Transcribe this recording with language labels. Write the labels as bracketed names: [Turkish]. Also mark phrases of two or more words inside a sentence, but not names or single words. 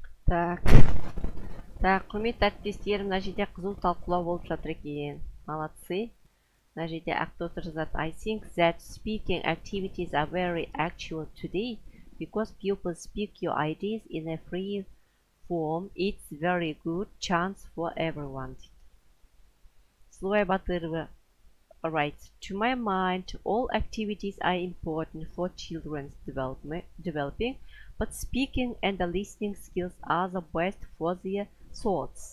[Kazakh] Так, құрметті әріптестерім, мына жерде қызу талқылау болып жатыр екен. [Russian] Молодцы. [Kazakh] Мына жерде Ақтоты жазады. [English] I think that speaking activities are very actual today because people speak your ideas in a free form. It's very good chance for everyone. Слуай Батырова writes, to my mind, all activities are important for children's developing, but speaking and the listening skills are the best for their thoughts.